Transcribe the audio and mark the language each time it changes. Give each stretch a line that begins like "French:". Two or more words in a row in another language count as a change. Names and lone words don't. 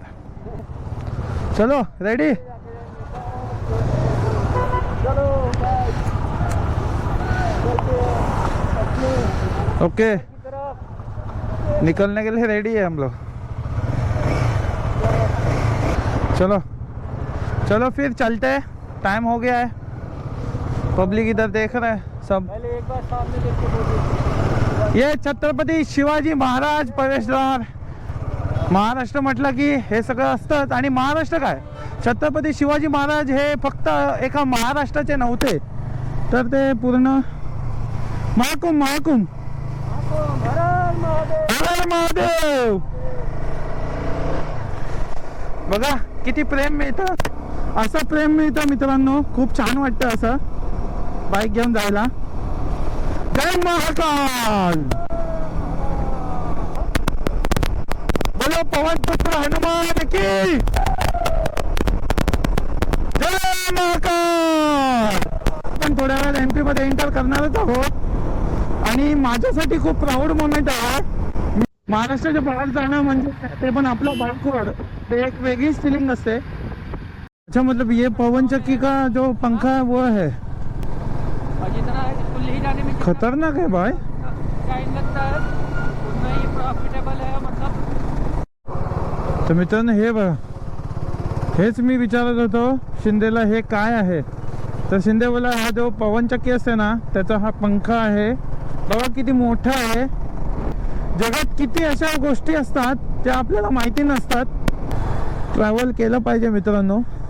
Hindi: चलो रेडी, ओके निकलने के लिए रेडी है हम लोग। चलो चलो फिर चलते हैं, टाइम हो गया है, पब्लिक इधर देख रहे हैं सब। पहले एक बार सामने देख के बोलिए।
Marathi: ये छत्रपती शिवाजी महाराज प्रवेशद्वार। महाराष्ट्र म्हटलं की हे सगळं असतं, आणि महाराष्ट्र काय, छत्रपती शिवाजी महाराज हे फक्त एका महाराष्ट्राचे नव्हते, तर ते पूर्ण महाकुंभ, महाकुंभ, हर हर महादेव। बघा किती प्रेम मिळतं, असं प्रेम मिळतं मित्रांनो, खूप छान वाटतं असं बाईक घेऊन जायला।
Hindi: जय महाकाल, बोलो पवन पुत्र हनुमान की जय महाकाल।
Marathi: आपण थोड्या वेळात MP मध्ये एंटर करणारच आहोत आणि माझ्यासाठी खूप
English: proud moment
Marathi: आहे। महाराष्ट्राच्या बाहेर जाणं म्हणजे ते पण आपल्या बाईकवर, ते एक वेगळीच फीलिंग असते।
Hindi: अच्छा मतलब ये पवन चक्की का जो पंखा है वो है जितना है इसको ले जाने में खतरनाक है भाई। टाइम लगता है उतना ही प्रॉफिटेबल है, मतलब।
Marathi: तर मित्रांनो हे बघा, हेच मी विचारत होतो शिंदेला हे काय आहे, तर शिंदे बोला हा जो पवन चक्की असते ना त्याचा हा पंखा आहे, बघा किती मोठा आहे। जगात किती अशा गोष्टी असतात त्या आपल्याला माहिती नसतात, ट्रॅव्हल केलं पाहिजे मित्रांनो।